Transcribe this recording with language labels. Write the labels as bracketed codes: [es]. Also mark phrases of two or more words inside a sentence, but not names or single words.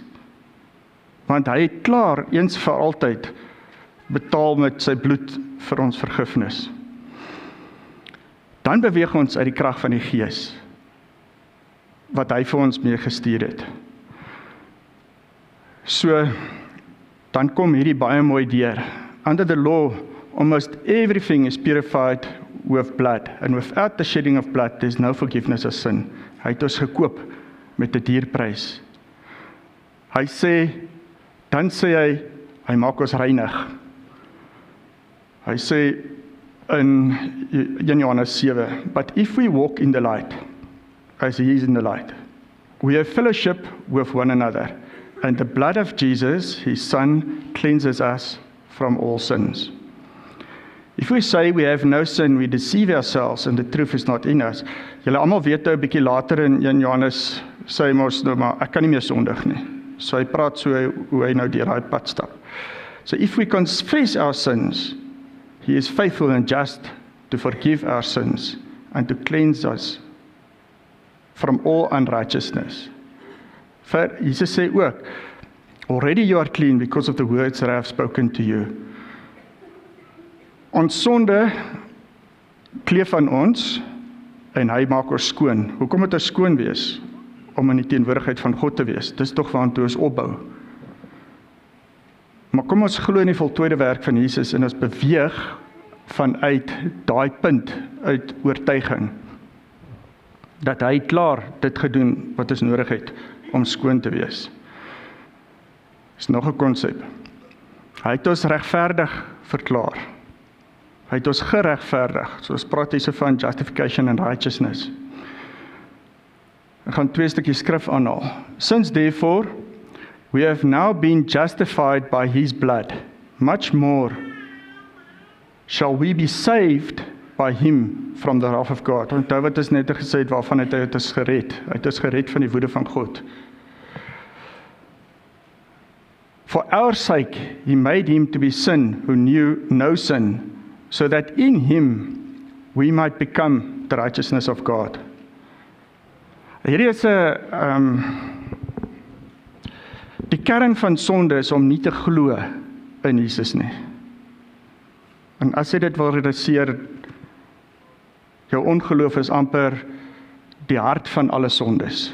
[af] Want hy het klaar eens vir altyd betaal met sy bloed vir ons vergifnis. Dan beweeg ons uit die krag van die Gees, wat hy vir ons mee gestuur het. So, dan kom hierdie baie mooi deur. [en] Under the law, almost everything is purified with blood, and without the shedding of blood, there is no forgiveness of sin. [af] Hy het ons gekoop met 'n dierprys. Dan sê hy maak ons reinig. Hy sê in 1 Johannes 7, [en] but if we walk in the light, as he is in the light, we have fellowship with one another, and the blood of Jesus, his Son, cleanses us from all sins. If we say we have no sin, we deceive ourselves, and the truth is not in us. [af] Julle almal weet 'n bietjie later in 1 Johannes, sê hy mos nou maar, ek kan nie meer sondig nie. So hy praat so hoe hy nou deur daai pad stap. [en] So if we confess our sins, he is faithful and just to forgive our sins and to cleanse us from all unrighteousness. [af] Jesus sê ook, [en] already you are clean because of the words that I have spoken to you. [af] Ons sonde kleef aan ons en hy maak ons skoon. Hoekom moet ons skoon wees? Om in die teenwoordigheid van God te wees. Dis tog waartoe ons opbou. Maar kom ons glo in die voltooide werk van Jesus en ons beweeg vanuit daai punt uit oortuiging dat hy klaar dit gedoen wat ons nodig het om skoon te wees. Dis nog 'n konsep. Hy het ons regverdig verklaar. Hy het ons geregverdig. So ons praat hier van [en] justification and righteousness. [af] Ek gaan 2 stukkies skrif aanhaal. [en] Since therefore we have now been justified by his blood, much more shall we be saved by him from the wrath of God. [af] Onthou wat ons net gesê het, waarvan het hy ons gered. Hy het ons gered van die woede van God. [en] For our sake he made him to be sin who knew no sin, so that in him we might become the righteousness of God. [af] Hierdie is die kern van sonde is om nie te glo in Jesus nie. En as jy dit wil realiseer, jou ongeloof is amper die hart van alle sondes.